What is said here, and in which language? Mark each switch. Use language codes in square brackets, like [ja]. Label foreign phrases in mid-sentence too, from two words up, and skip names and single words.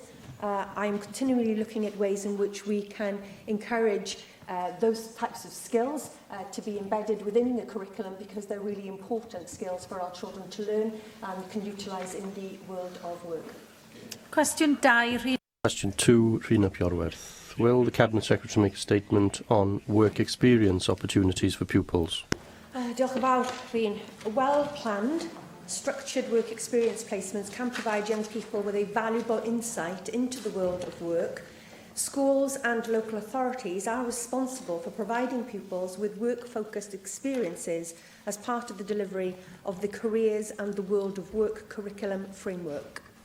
[en] I am continually looking at ways in which we can encourage those types of skills to be embedded within the curriculum, because they're really important skills for our children to learn and can utilise in the world of work. Question 2. Question 2, Rhina Piorwerth. Will the Cabinet Secretary make a statement on work experience opportunities for pupils? [cy] Diolch yn fawr, Rhyn. [en] Well-planned, structured work experience placements can provide young people with a valuable insight into the world of work. Schools and local authorities are responsible for providing pupils with work-focused experiences as part of the delivery of the Careers and the World of Work curriculum framework.